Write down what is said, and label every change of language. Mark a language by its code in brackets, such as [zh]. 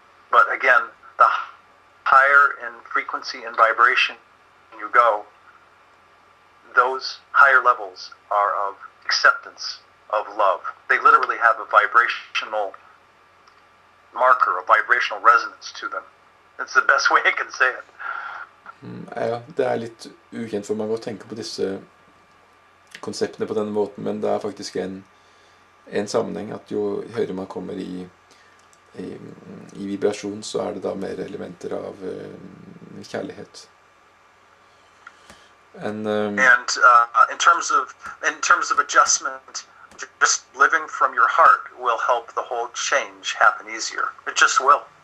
[en] But again, the higher in frequency and vibration you go, those higher levels are of acceptance, of love. They literally have a vibrational marker, a vibrational resonance to them. It's the best way I can say it. [no] Ja, det er litt ukjent for mange å tenke på disse konseptene på denne måten, men det er faktisk en sammenheng at jo høyere man kommer i vibrasjon, så er det da mer elementer av kjærlighet. [en] And in terms of adjustment, just living from your heart will help the whole change happen easier. It just will.